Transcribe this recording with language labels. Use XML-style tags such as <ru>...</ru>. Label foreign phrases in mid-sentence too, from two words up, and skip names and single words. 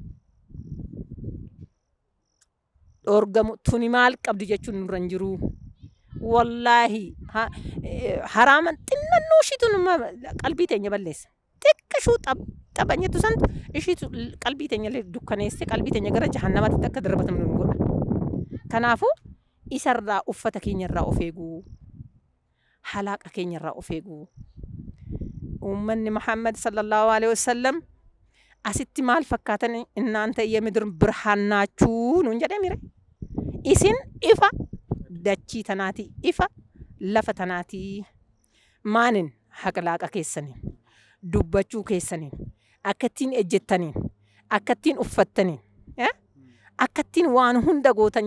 <om>dhoorgamu tuni maal qabdi jechuun nurra hin jiru wallahi haraman xinnannoo ishiitu qalbii teenya balleessa xiqqashuu taphanyetu santu ishiitu qalbii teenya dukkaneesse qalbii teenya gara jahannamaatti akka darbatamnu nu godha kanaafuu isarraa uffata keenyarraa of eeguu halaaqa keenyarraa of eeguu ummanni Muhammad sallallahu</om> <ar>عليه وسلم</ar> <om>asitti maal fakkaatan inaanta</om> <am>የምድር ብርሃን ናችሁ ነው</am> <om>እንጀ ደሚረ isin ifa dachii tanaati ifa lafa tanaati maanin haqlaaqa keessaniin dubbachuu keessaniin akkattiin ejjettaniin akkattiin uffattaniin akkattiin waan hunda gootan</om>